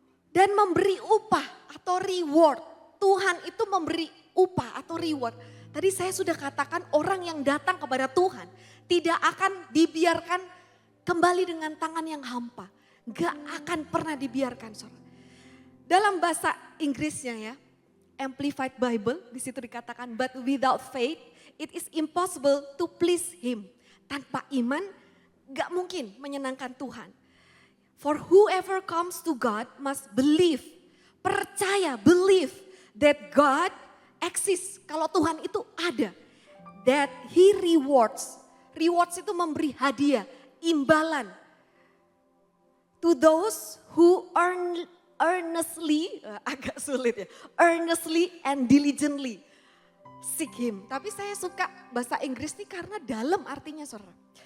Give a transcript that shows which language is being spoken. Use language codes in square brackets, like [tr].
[id] Dan memberi upah atau reward. Tuhan itu memberi upah atau reward. Tadi saya sudah katakan orang yang datang kepada Tuhan tidak akan dibiarkan kembali dengan tangan yang hampa. Gak akan pernah dibiarkan saudara. Dalam bahasa Inggrisnya ya, [en] Amplified Bible, [id] di situ dikatakan, [en] but without faith it is impossible to please him. [id] Tanpa iman gak mungkin menyenangkan Tuhan. [en] For whoever comes to God must believe, [id] percaya, [en] believe that God exists. [id] Kalau Tuhan itu ada, [en] that he rewards. Rewards [id] itu memberi hadiah, imbalan. [en] To those who earnestly, [id] agak sulit ya, [en] earnestly and diligently seek him. [id] Tapi saya suka bahasa Inggris nih karena dalam artinya saudara.